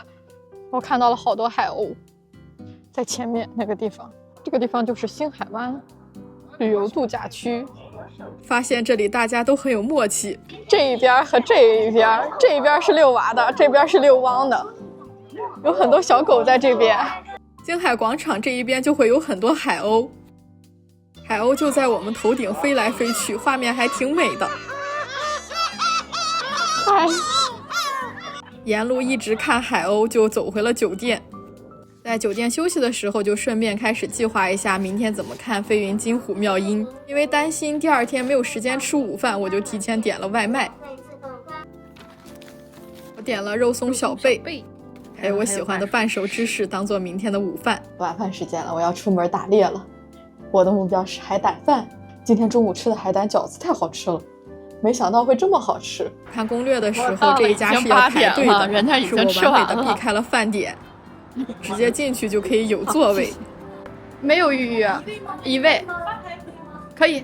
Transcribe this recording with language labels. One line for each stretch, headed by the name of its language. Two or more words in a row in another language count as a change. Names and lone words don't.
Chinese: 我看到了好多海鷗，在前面那個地方，這個地方就是星海灣旅遊度假區。發現這裡大家都很有默契，這一邊和這一邊，這一邊是遛娃的，這邊是遛汪的，有很多小狗在這邊。星海廣場這一邊就會有很多海鷗，海鷗就在我們頭頂飛來飛去，畫面還挺美的。嗨，沿路一直看海鷗，就走回了酒店。在酒店休息的時候，就順便開始計劃一下明天怎麼看飛雲金虎妙音。因為擔心第二天沒有時間吃午飯，我就提前點了外賣。我點了肉鬆小貝，還有我喜歡的半熟芝士當做明天的午飯。晚飯時間了，我要出門打獵了。我的目標是海膽飯。今天中午吃的海膽餃子太好吃了，沒想到會這麼好吃。看攻略的時候，這一家是要排隊的，人家已經吃完了，是我完美的避開了飯點，直接進去就可以有座位。沒有預約，一位，可以。